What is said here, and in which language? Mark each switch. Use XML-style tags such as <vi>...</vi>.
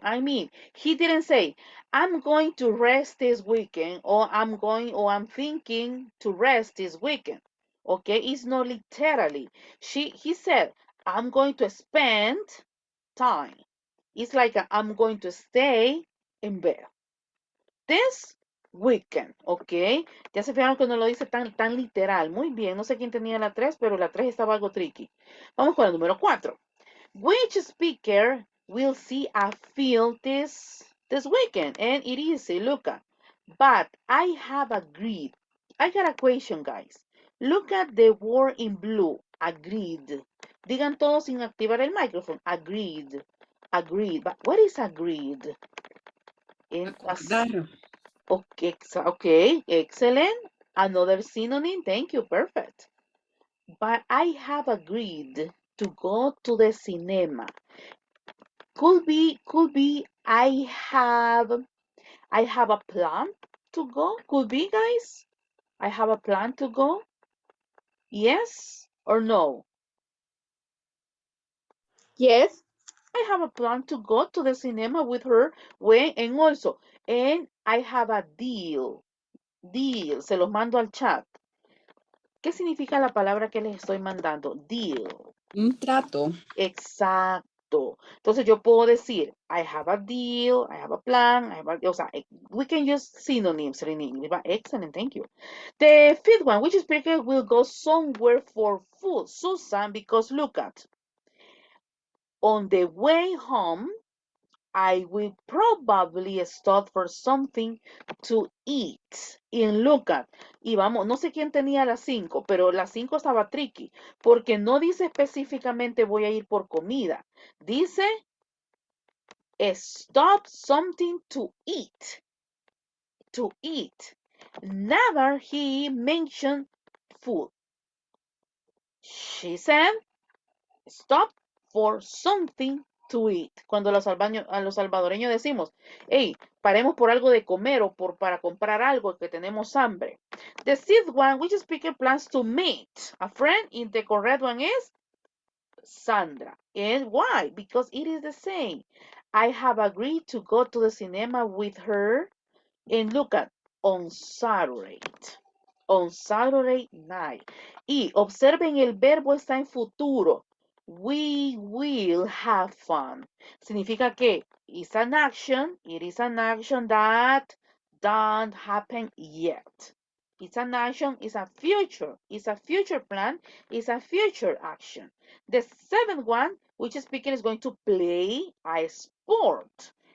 <en>I mean, he didn't say, I'm going to rest this weekend, or I'm thinking to rest this weekend. Okay, it's not literally. He said, I'm going to spend time. It's like I'm going to stay in bed this weekend, ¿ok?</en> <es>Ya se fijaron que no lo dice tan literal. Muy bien, no sé quién tenía la 3, pero la 3 estaba algo tricky. Vamos con el número 4.</es> <en>Which speaker will see a film this weekend? And it is, look at. But I have agreed. I got a question, guys. Look at the word in blue. Agreed.</en> <es>Digan todos sin activar el micrófono.</es> <en>Agreed. Agreed. But what is agreed?</en> <es>Acordar.</es> <en>Okay, excellent. Another synonym. Thank you. Perfect. But I have agreed to go to the cinema. Could be I have a plan to go. Could be, guys. I have a plan to go. Yes or no? Yes. I have a plan to go to the cinema with her and I have a deal.</en> <es>Deal. Se los mando al chat. ¿Qué significa la palabra que les estoy mandando?</es> <en>Deal.</en> <es>Un trato. Exacto. Entonces yo puedo decir,</es> <en>I have a deal, I have a plan,</en> <es>o sea,</es> <en>we can use synonyms in English. Excellent, thank you. The fifth one, which speaker will go somewhere for food? Susan, because look at, on the way home, I will probably stop for something to eat.</en> <es>Y</es> <en>look at,</en> <es>y vamos, no sé quién tenía las 5, pero la 5 estaba tricky, porque no dice específicamente voy a ir por comida. Dice</es> <en>stop something to eat. To eat. Never he mentioned food. She said, stop for something to eat.</en> <es>Cuando a los salvadoreños decimos, hey, paremos por algo de comer o para comprar algo que tenemos hambre.</es> <en>The sixth one, which speaker plans to meet a friend, and the correct one is Sandra. And why? Because it is the same. I have agreed to go to the cinema with her and look at on Saturday. On Saturday night.</en> <es>Y observen, el verbo está en futuro.</es> <en>We will have fun.</en> <es>Significa que</es> <en>it's an action. It is an action that don't happen yet. It's an action. It's a future. It's a future plan. It's a future action. The seventh one, which speaking is going to play a sport.</en>